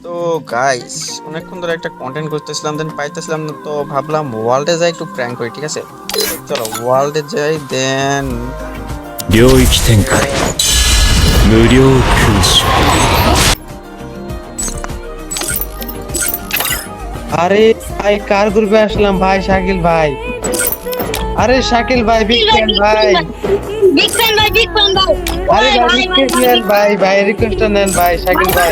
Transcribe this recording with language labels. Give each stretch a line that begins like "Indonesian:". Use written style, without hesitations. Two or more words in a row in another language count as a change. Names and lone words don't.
Bangla: তো গাইস অনেকক্ষণ ধরে একটা কন্টেন্ট করতেছিলাম দেন পাইতেছিলাম না, তো ভাবলাম ওয়ার্ল্ডে যাই একটু প্র্যাঙ্ক করি। ঠিক আছে, চলো ওয়ার্ল্ডে যাই। দেন
Japanese: 領域展開無料空襲
Bangla: আরে ভাই কার গ্রুপে আসলাম ভাই? শাকিল ভাই। আরে শাকিল ভাই,
English: big fan
Bangla: ভাই।
English: big fan ভাই, big fan ভাই।
Bangla: আরে ভাই রিকোয়েস্ট নেন ভাই, ভাই রিকোয়েস্ট নেন ভাই শাকিল ভাই।